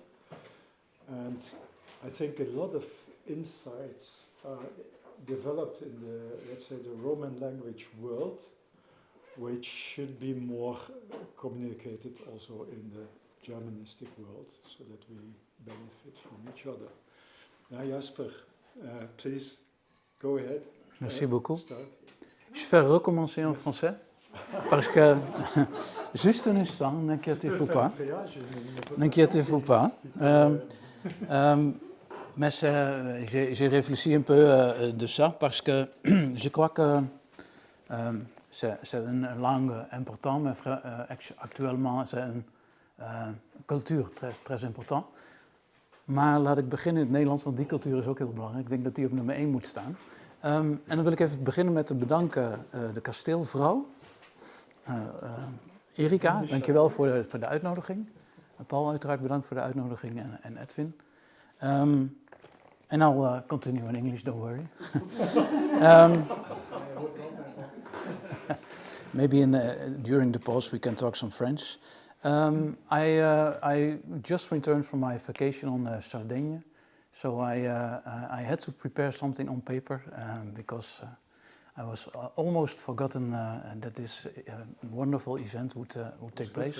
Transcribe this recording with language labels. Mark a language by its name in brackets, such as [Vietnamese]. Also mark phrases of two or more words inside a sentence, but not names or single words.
[English] And I think a lot of insights are developed in the, let's say, the Roman language world, which should be more communicated also in the Germanistic world, so that we benefit from each other. Now, Jasper, please go ahead. [French] Merci beaucoup. Start. Je vais recommencer en français, parce que juste un instant, n'inquiétez-vous pas. N'inquiétez-vous pas. Mais j'ai réfléchi un peu de ça, parce que je crois que c'est une langue importante, mais actuellement c'est une cultuur très important. [Dutch] Maar laat ik beginnen in het Nederlands, want die cultuur is ook heel belangrijk. Ik denk dat die op nummer 1 moet staan. En dan wil ik even beginnen met te bedanken de kasteelvrouw. Erika, dankjewel voor de uitnodiging. Paul uiteraard bedankt voor de uitnodiging en Edwin. [English] And I'll continue in English, don't worry. Maybe during the pause we can talk some French. I just returned from my vacation on Sardinia, so I had to prepare something on paper because I was almost forgotten that this wonderful event would take place.